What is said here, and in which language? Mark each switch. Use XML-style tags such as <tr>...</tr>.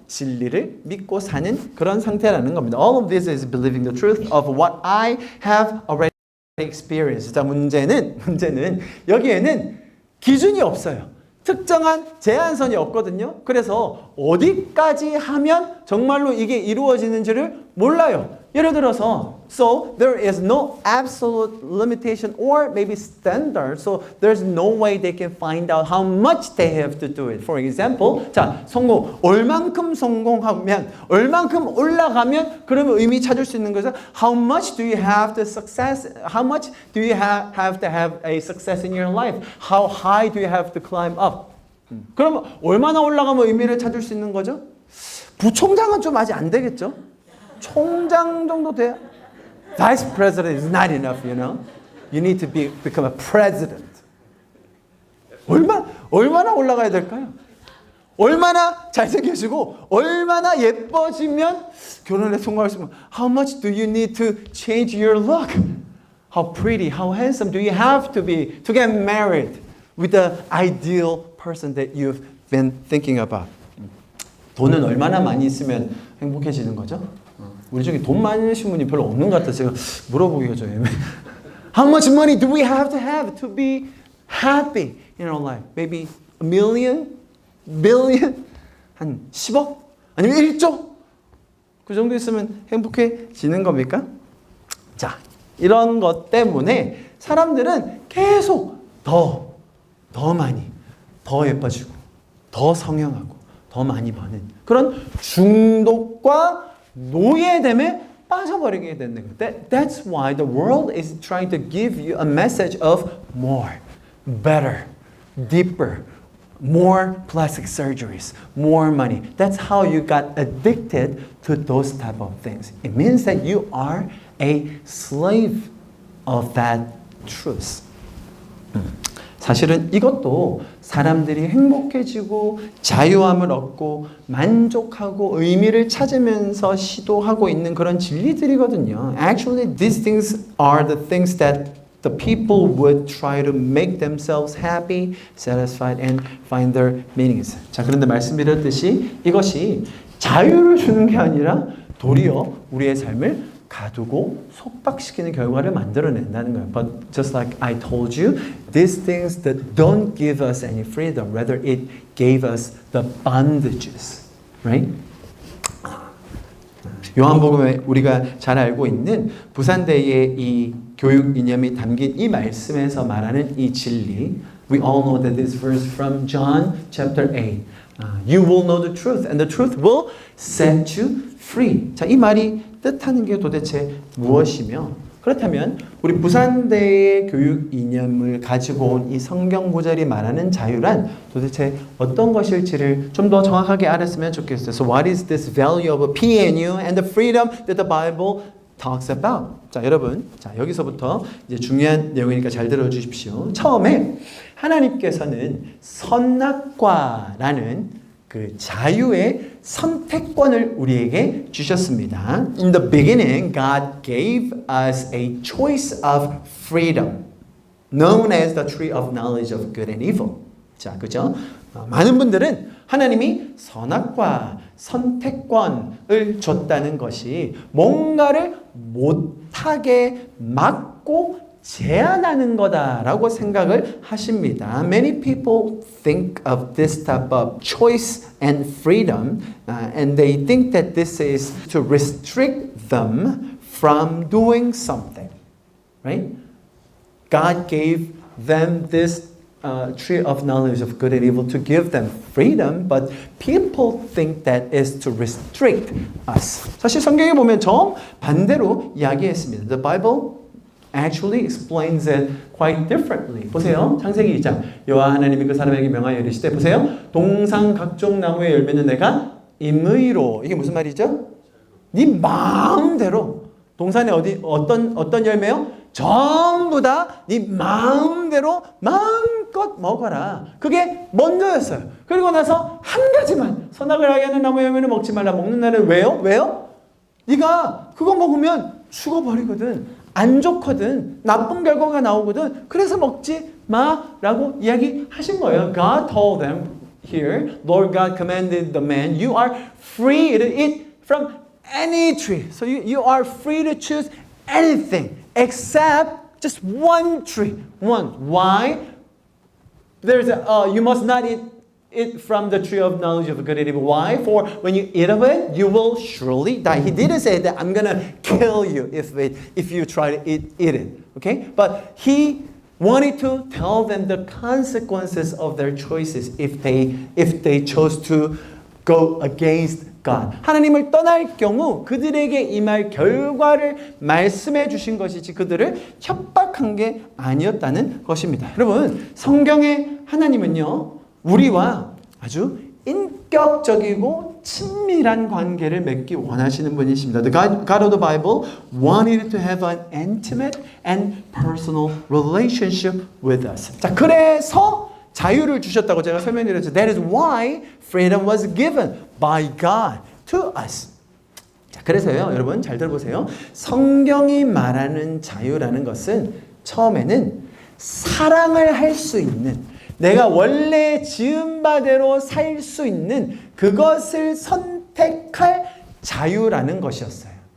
<ko>진리를 믿고 사는 그런 상태라는 겁니다.</ko> <en>All of this is believing the truth of what I have already experienced.</en> <ko>자, 문제는 여기에는 기준이 없어요. 특정한 제한선이 없거든요. 그래서 어디까지 하면 정말로 이게 이루어지는지를 몰라요. 예를 들어서</ko> <en>so there is no absolute limitation or maybe standard. So there's no way they can find out how much they have to do it. For example,</en> <ko>자, 성공 얼만큼 성공하면 얼만큼 올라가면 그러면 의미 찾을 수 있는 것은</ko> <en>how much do you have to success? How much do you have to have a success in your life? How high do you have to climb up?</en> <ko>그러면 얼마나 올라가면 의미를 찾을 수 있는 거죠? 부총장은 좀 아직 안 되겠죠? 총장 정도 돼야?</ko> <en>Vice president is not enough, you know. You need to become a president.</en> <ko>얼마나 올라가야 될까요? 얼마나 잘생기시고 얼마나 예뻐지면 결혼에 성공할 수 있는</ko> <en>How much do you need to change your look? How pretty, how handsome do you have to be to get married with the ideal person that you've been thinking about?</en> <ko>돈은 얼마나 많이 있으면 행복해지는 거죠? 우리 중에 돈 많으신 분이 별로 없는 것 같아서 제가 물어보기가 좀 애매해요.</ko> <en>How much money do we have to be happy in our life? Maybe a million? Billion?</en> <ko>한 10억? 아니면 1조? 그 정도 있으면 행복해지는 겁니까? 자, 이런 것 때문에 사람들은 계속 더 많이, 더 예뻐지고, 더 성형하고, 더 많이 버는 그런 중독과 노예됨에 빠져버리게 되는 거예요.</ko> <en>That's why the world is trying to give you a message of more, better, deeper, more plastic surgeries, more money. That's how you got addicted to those type of things. It means that you are a slave of that truth.</en> <ko>사실은 이것도 사람들이 행복해지고 자유함을 얻고 만족하고 의미를 찾으면서 시도하고 있는 그런 진리들이거든요.</ko> <en>Actually, these things are the things that the people would try to make themselves happy, satisfied, and find their meanings.</en> <ko>자, 그런데 말씀드렸듯이 이것이 자유를 주는 게 아니라 도리어 우리의 삶을 가두고 속박시키는 결과를 만들어낸다는 거예요.</ko> <en>But just like I told you, these things that don't give us any freedom, rather it gave us the bondages, right?</en> <ko>요한복음에 우리가 잘 알고 있는 부산대의 이 교육 이념이 담긴 이 말씀에서 말하는 이 진리,</ko> <en>we all know that this verse from John chapter 8. You will know the truth, and the truth will set you free.</en> <ko>자, 이 말이 뜻하는 게 도대체 무엇이며, 그렇다면 우리 부산대의 교육 이념을 가지고 온 이 성경 구절이 말하는 자유란 도대체 어떤 것일지를 좀 더 정확하게 알았으면 좋겠어요.</ko> <en>So what is this value of a PNU and the freedom that the Bible talks about?</en> <ko>자, 여러분, 자, 여기서부터 이제 중요한 내용이니까 잘 들어주십시오. 처음에 하나님께서는 선악과라는 그 자유의 선택권을 우리에게 주셨습니다.</ko> <en>In the beginning, God gave us a choice of freedom, known as the tree of knowledge of good and evil.</en> <ko>자, 그죠? 많은 분들은 하나님이 선악과 선택권을 줬다는 것이 뭔가를 못하게 막고 제한하는 거다라고 생각을 하십니다.</ko> <en>Many people think of this type of choice and freedom, and they think that this is to restrict them from doing something, right? God gave them this tree of knowledge of good and evil to give them freedom, but people think that is to restrict us.</en> <ko>사실 성경에 보면 정 반대로 이야기했습니다.</ko> <en>The Bible actually explains it quite differently.</en> <ko>보세요. 창세기 2장. 여호와 하나님이 그 사람에게 명하여 이르시되, 보세요. 동상 각종 나무의 열매는 내가 임의로. 이게 무슨 말이죠? 네 마음대로. 동산에 어떤 열매요? 전부 다 네 마음대로 마음껏 먹어라. 그게 먼저였어요. 그리고 나서 한 가지만, 선악을 알게 하는 나무 열매는 먹지 말라. 먹는 날은 왜요? 네가 그거 먹으면 죽어버리거든. 안 좋거든. 나쁜 결과가 나오거든. 그래서 먹지 마라고 이야기하신 거예요.</ko> <en>God told them, here, Lord God commanded the man, you are free to eat from any tree. So you are free to choose anything except just one tree. One. Why? You must not eat from the tree of knowledge of good and evil. Why? For when you eat of it, you will surely die. He didn't say that I'm going to kill you if you try to eat it. Okay? But he wanted to tell them the consequences of their choices if they chose to go against God.</en> <ko>하나님을 떠날 경우 그들에게 임할 결과를 말씀해 주신 것이지 그들을 협박한 게 아니었다는 것입니다. 여러분, 성경의 하나님은요, 우리와 아주 인격적이고 친밀한 관계를 맺기 원하시는 분이십니다.</ko> <en>The God of the Bible wanted to have an intimate and personal relationship with us.</en> <ko>자, 그래서 자유를 주셨다고 제가 설명드렸죠.</ko> <en>That is why freedom was given by God to us.</en> <ko>자, 그래서요, 여러분 잘 들어보세요. 성경이 말하는 자유라는 것은 처음에는 사랑을 할 수 있는, 내가 원래 지은 바대로 살 수 있는 그것을 선택할 자유라는 것이었어요.</ko>